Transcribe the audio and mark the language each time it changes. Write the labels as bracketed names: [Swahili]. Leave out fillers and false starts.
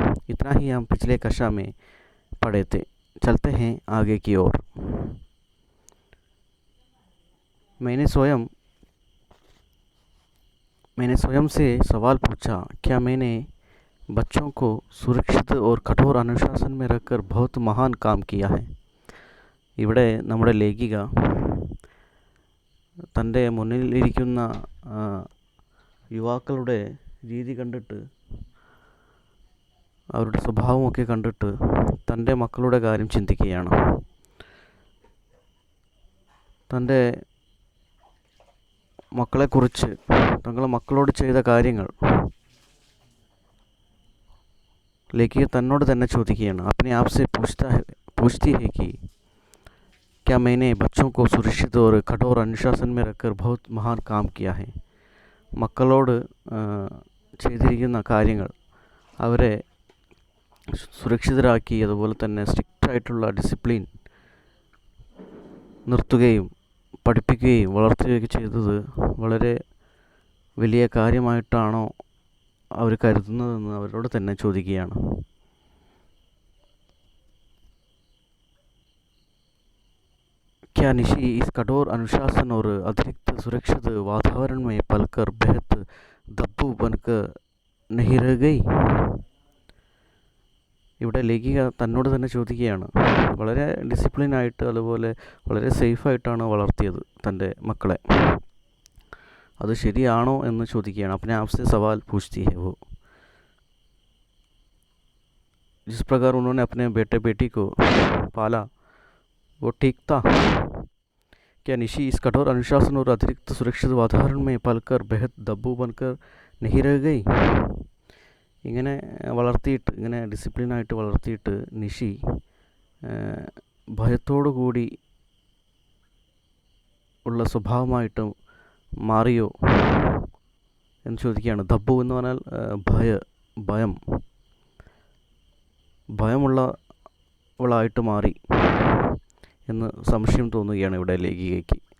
[Hindi] इतना ही हम पिछले कक्षा में पढ़े थे. चलते हैं आगे की ओर. मैंने स्वयं से सवाल पूछा, क्या मैंने बच्चों को सुरक्षित और कठोर अनुशासन में रखकर बहुत महान काम किया है. [Malayalam] ഇവിടെ നമ്മുടെ ലേഖിക തൻ്റെ മുന്നിലിരിക്കുന്ന യുവാക്കളുടെ രീതി കണ്ടിട്ട് അവരുടെ സ്വഭാവമൊക്കെ കണ്ടിട്ട് തൻ്റെ മക്കളുടെ കാര്യം ചിന്തിക്കുകയാണ്. തൻ്റെ മക്കളെക്കുറിച്ച് തങ്ങളുടെ മക്കളോട് ചെയ്ത കാര്യങ്ങൾ लेखिका तन्नोड തന്നെ ചോദിക്കുകയാണ്. [Hindi] अपने आप से पूछती है कि क्या मैंने बच्चों को सुरक्षित और कठोर अनुशासन में रखकर बहुत महान काम किया है. [Malayalam] മക്കളോട് ചെയ്തിരിക്കുന്ന കാര്യങ്ങൾ അവരെ സുരക്ഷിതരാക്കി അതുപോലെ തന്നെ സ്ട്രിക്റ്റായിട്ടുള്ള ഡിസിപ്ലിൻ നിർത്തുകയും പഠിപ്പിക്കുകയും വളർത്തുകയൊക്കെ ചെയ്തത് വളരെ വലിയ കാര്യമായിട്ടാണോ അവർ കരുതുന്നതെന്ന് അവരോട് തന്നെ ചോദിക്കുകയാണ്. [Hindi] क्या निशी इस कठोर अनुशासन और अतिरिक्त सुरक्षित वातावरण में पलकर बेहद दब्बू बनकर नहीं रह गई. [Malayalam] ഇവിടെ ലേഖിക തന്നോട് തന്നെ ചോദിക്കുകയാണ്. വളരെ ഡിസിപ്ലിനായിട്ട് അതുപോലെ വളരെ സേഫായിട്ടാണ് വളർത്തിയത് തൻ്റെ മക്കളെ. അത് ശരിയാണോ എന്ന് ചോദിക്കുകയാണ്. [Hindi] अपने आप से सवाल पूछती है वो. जिस प्रकार उन्होंने अपने बेटे बेटी को पाला वो ठीक था. क्या निशी इस कठोर अनुशासन और अतिरिक्त सुरक्षित वातावरण में पलकर बेहद दब्बू बनकर नहीं रह गई. [Malayalam] ഇങ്ങനെ വളർത്തിയിട്ട്, ഇങ്ങനെ ഡിസിപ്ലിനായിട്ട് വളർത്തിയിട്ട് നിഷി ഭയത്തോടു കൂടി ഉള്ള സ്വഭാവമായിട്ട് മാറിയോ എന്ന് ചോദിക്കുകയാണ്. ദബ്ബു എന്ന് പറഞ്ഞാൽ ഭയം ഭയമുള്ളവളായിട്ട് മാറി എന്ന് സംശയം തോന്നുകയാണ് ഇവിടെ ലേഖികയ്ക്ക്.